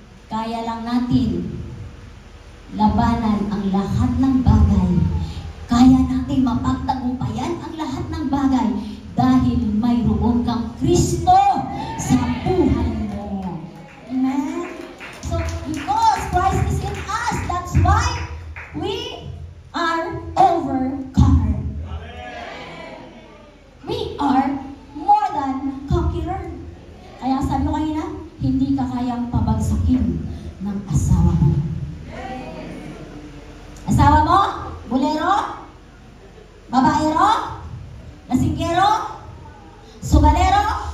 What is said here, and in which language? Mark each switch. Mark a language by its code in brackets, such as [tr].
[tl] Kaya lang natin labanan ang lahat ng bagay. Kaya natin mapagtagumpayan ang lahat ng bagay dahil mayroon kang Kristo sa buhay mo. Amen? [en] So, because Christ is in us, that's why we are overcomer. We are more than conqueror. [tl] Kaya sabi ko kanina, hindi ka kayang pabagsakin ng asawa mo. Asawa mo? Bulero? Babaero? Lasinggero? Sugalero?